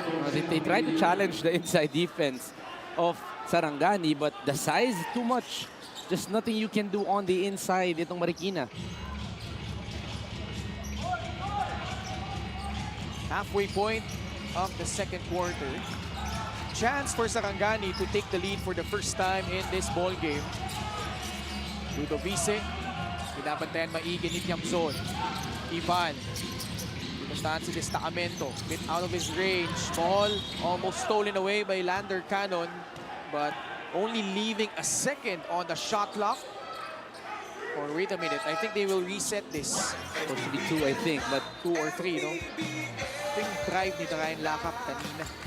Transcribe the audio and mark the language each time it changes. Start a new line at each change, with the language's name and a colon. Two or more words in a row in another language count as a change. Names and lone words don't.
English: They tried to challenge the inside defense of Sarangani, but the size is too much. Just nothing you can do on the inside itong Marikina. Halfway point of the second quarter. Chance for Sarangani to take the lead for the first time in this ball game. Ludovice.
Filipino: Pinabantayan maigi ni Tiamzon. Ivan. Pinustahan si Destacamento.
English: Bit out of his range. Ball almost stolen away by Lander Cannon. But only leaving a second on the shot clock. Or wait a minute. I think they will reset this. Supposed to be 2, I think, but 2 or 3, no? I think drive
Filipino: ni Brian Lacap kanina.